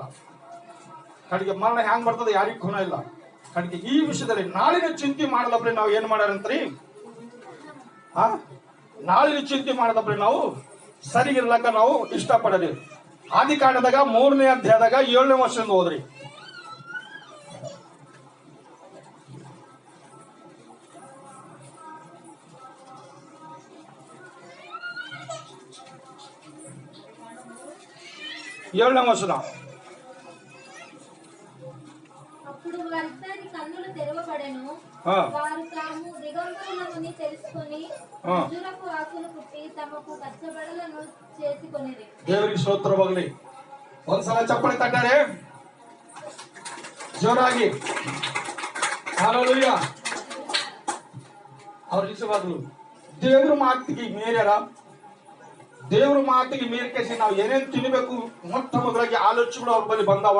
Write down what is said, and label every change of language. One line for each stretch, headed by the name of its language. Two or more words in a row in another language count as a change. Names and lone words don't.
Kannada: ಕಡೆಗೆ ಮರಣ ಹ್ಯಾಂಗ್ ಬರ್ತದೆ ಯಾರಿಗೂ ಖುನ ಇಲ್ಲ. ಕಡೆಗೆ ಈ ವಿಷಯದಲ್ಲಿ ನಾಳಿನ ಚಿಂತೆ ಮಾಡದಪ್ರಿ ನಾವು ಏನ್ ಮಾಡ್ಯಾರಂತ್ರಿ, ನಾಳಿನ ಚಿಂತೆ ಮಾಡದಪ್ರಿ ನಾವು ಸರಿಗಿರ್ಲಕ್ಕ ನಾವು ಇಷ್ಟಪಡಲಿ. ಆದಿಕಾಂಡದಾಗ 3ನೇ ಅಧ್ಯಾಯದಾಗ 7ನೇ ವರ್ಷದಿಂದ ಹೋದ್ರಿ.
Telugu: ఏడవ వచనం. అప్పుడు వారిద్దరి కన్నులు తెరవబడెను, వారు తాము దిగంబరులమని తెలుసుకొని ఖర్జూరపు ఆకులు కుట్టి తమకు కచ్చబడలను చేసుకొనిరి. దేవునికి స్తోత్రವಾಗಲಿ.
Kannada: ಒಂದ್ಸಲ ಚಪ್ಪಲಿ ತಟ್ಟಾರೆ ಜೋರಾಗಿ. ಹಲ್ಲೆಲೂಯಾ. ಅವ್ರ ನಿಜವಾಗ್ಲು ದೇವ್ರ ಮಾತಿಗೆ ಮೇರ್ಯಾರ. ದೇವ್ರ ಮಾತಿಗೆ ಮೀರಿಕೆಸಿ ನಾವು ಏನೇನ್ ತಿನ್ಬೇಕು ಮೊಟ್ಟ ಮೊದಲಾಗಿ ಆಲೋಚನೆಗಳು ಅವ್ರ ಬಳಿ ಬಂದವ.